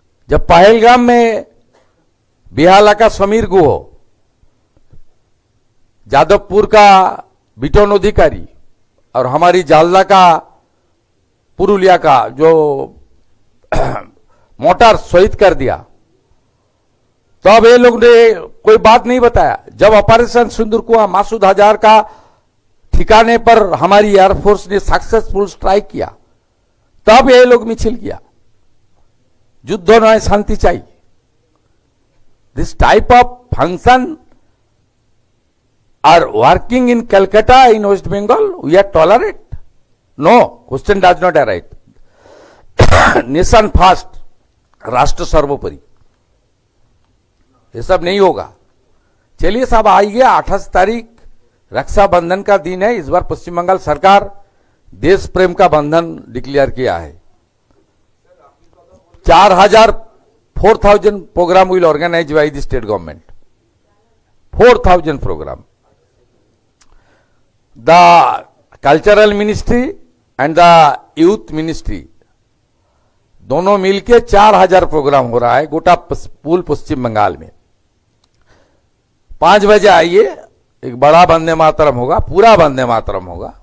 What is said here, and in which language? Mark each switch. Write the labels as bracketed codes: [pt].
[hi] जब पहलगाम में बिहाला का समीर गुह, जादवपुर का बिटन अधिकारी और हमारी जालदा का पुरुलिया का जो मोटर शहीद कर दिया, तब ये लोग ने कोई बात नहीं बताया। जब ऑपरेशन सिंदूर कुआं मासूद हजार का ठिकाने पर हमारी एयरफोर्स ने सक्सेसफुल स्ट्राइक किया, तब ये लोग मिছিল किया। [bn] युद्ध नয়, शांति चाहिए। [en] This type of function are working in Calcutta, in West Bengal, we are tolerate? No, question does not arise. [hi] Nation first, राष्ट्र सर्वोपरि, ये सब नहीं होगा। चलिए साहब, आइए 28 तारीख रक्षाबंधन का दिन है। इस बार पश्चिम बंगाल सरकार देश प्रेम का बंधन डिक्लेयर किया है। [en] 4,000 program will organize by the state government. 4,000 program. The cultural ministry and the youth ministry [hi] दोनों मिलके 4,000 प्रोग्राम हो रहा है गोटा पूल पश्चिम बंगाल में। 5 बजे आइए, एक बड़ा वंदे मातरम होगा, पूरा वंदे मातरम होगा।